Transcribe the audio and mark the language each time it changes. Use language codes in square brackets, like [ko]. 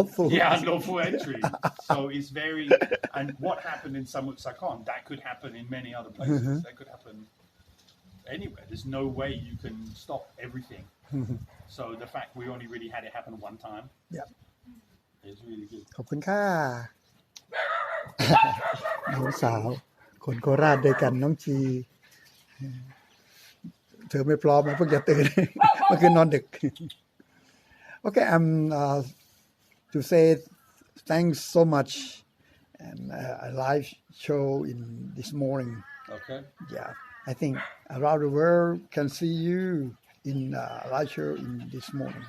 [en] Yeah, unlawful entry. So it's very, and what happened in Samut Sakon, that could happen in many other places. That could happen anywhere. There's no way you can stop everything. So the fact we only really had it happen one time, is really good. [th] ขอบคุณค่ะ น้องสาวคนโคราชด้วยกันน้องจีเธอไม่พร้อมนะเพิ่งจะตื่น เมื่อคืนนอนดึก [en] Okay, to say thanks so much and a live show in this morning. Okay. Yeah, I think around the world can see you in live show in this morning.